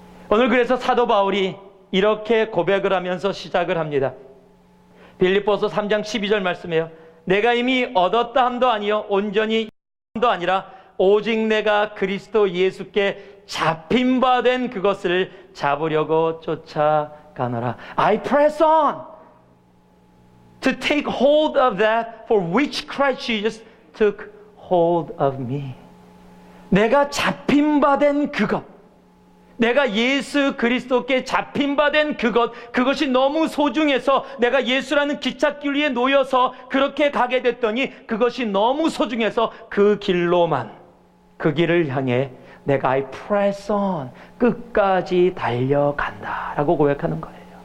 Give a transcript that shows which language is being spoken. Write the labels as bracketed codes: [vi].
[ko] 오늘 그래서 사도 바울이 이렇게 고백을 하면서 시작을 합니다. 빌립보서 3장 12절 말씀이에요. 내가 이미 얻었다 함도 아니요 온전히 함도 아니라 오직 내가 그리스도 예수께 잡힌 바 된 그것을 잡으려고 쫓아가노라. [en] I press on to take hold of that for which Christ Jesus took hold of me. [ko] 내가 잡힌 바 된 그것, 내가 예수 그리스도께 잡힌 바 된 그것이 너무 소중해서 내가 예수라는 기찻길 위에 놓여서 그렇게 가게 됐더니 그것이 너무 소중해서 그 길로만, 그 길을 향해 내가 [en] I press on, [ko] 끝까지 달려간다라고 고백하는 거예요.